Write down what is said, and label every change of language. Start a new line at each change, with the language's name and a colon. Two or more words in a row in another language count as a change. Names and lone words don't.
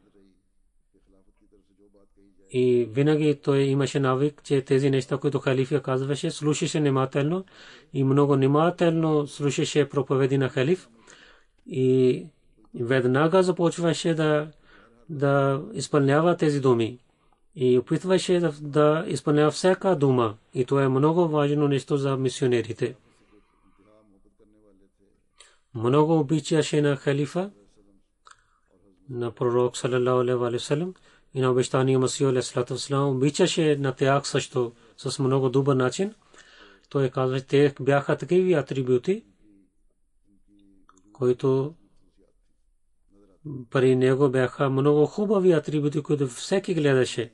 Bulgarian: И винаги той имаше навик, че тези неща, които халифа казваше, слушаше внимателно и много внимателно слушаше проповеди на халиф и веднага започваше да изпълнява тези думи и опитваше да изпълнява всяка дума. И това е много важно нещо за мисионерите. Много обичаше на халифа, на пророк
Arabic: صلى الله عليه وسلم
Bulgarian: и на обещания Масия
Arabic: عليه الصلاة والسلام.
Bulgarian: Обичаше на тях също с много добър начин. Той казва, че те бяха такива атрибути, които при него бяха много хубави атрибути, които всеки гледаше.